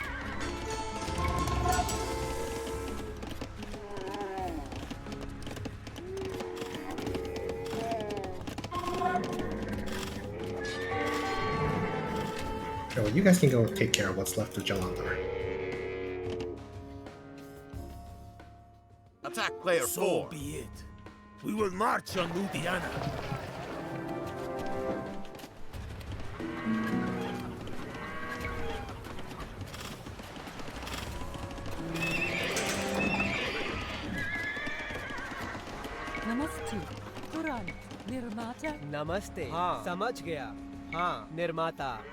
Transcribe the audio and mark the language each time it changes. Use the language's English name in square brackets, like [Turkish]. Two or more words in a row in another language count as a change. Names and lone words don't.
[English] Okay, well, you guys can go take care of what's left of Jalandhar. Attack player So 4. be it. We will march on Ludiana. [Hindi] नमस्ते. तुरंत. Nirmata? नमस्ते हाँ समझ गया हाँ निर्माता